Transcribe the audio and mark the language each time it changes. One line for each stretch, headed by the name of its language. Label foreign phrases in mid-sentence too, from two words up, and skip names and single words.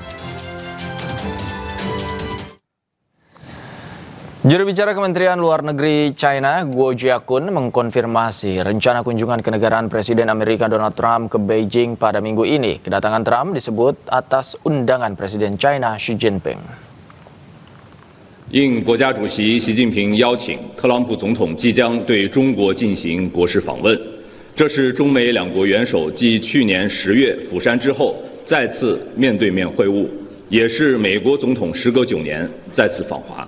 Indonesian: Juru bicara Kementerian Luar Negeri China, Guo Jiakun, mengkonfirmasi rencana kunjungan kenegaraan Presiden Amerika Donald Trump ke Beijing pada minggu ini. Kedatangan Trump disebut atas undangan Presiden China Xi Jinping.
Chinese: 应国家主席习近平邀请，特朗普总统即将对中国进行国事访问。这是中美两国元首继去年10月釜山之后再次面对面会晤，也是美国总统时隔9年再次访华。